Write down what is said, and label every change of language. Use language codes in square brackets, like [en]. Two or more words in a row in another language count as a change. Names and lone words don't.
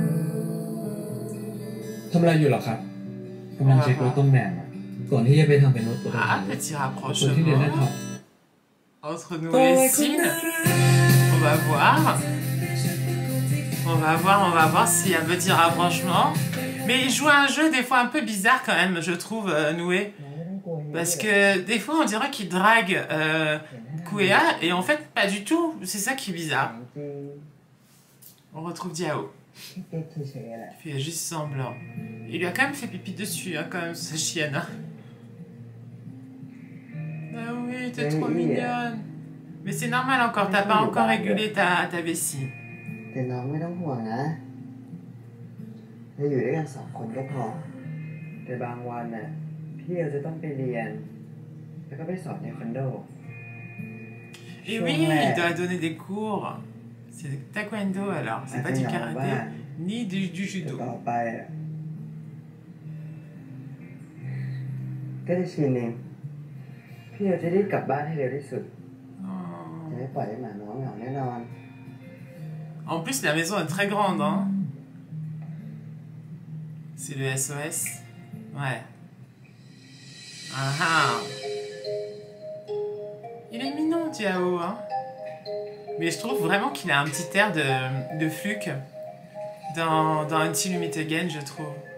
[th] ทำอะไรอยู่หรอครับกำลังเช็ครถต้นแบบอะก่อนที่จะไปทำเป็นรถตัว [fr] Ah, petit [th] คนที่เรียนได้ท็อ [fr] rapprochement [th] ป [fr] entre nous et Cine. On va voir. On va voir s'il y a un petit rapprochement. Mais il joue à un jeu des fois un peu bizarre quand même, je trouve, Noué. Parce que des fois on dirait qu'il drague Kouéa et en fait pas du tout. C'est ça qui est bizarre. On retrouve Diao. Il fait juste semblant. Il lui a quand même fait pipi dessus, hein, quand même, sa chienne. Hein. Ah oui, t'es trop mignonne. Mais c'est normal encore, t'as pas encore régulé ta vessie. [th] แต่น้องไม่ต้องห่วงนะเราอยู่ด้วยกันสองคนก็พอ แต่บางวันน่ะพี่เราจะต้องไปเรียน แล้วก็ไปสอนในคอนโด [fr] Et oui, il doit donner des cours. C'est taekwondo alors, c'est pas du karaté, ni du [th] แต่ [fr] judo. [th] ต่อไปอ่ะก็จะชินเองพี่เราจะรีบกลับบ้านให้เร็วที่สุด [fr] Oh. [th] จะไม่ปล่อยให้หมาน้องเหงาแน่นอน [fr] En plus, la maison est très grande, hein. C'est le SOS. Ouais. Ah ah. Il est mignon, Diao, hein. Mais je trouve vraiment qu'il a un petit air de Fluke dans Until You Meet Again, je trouve.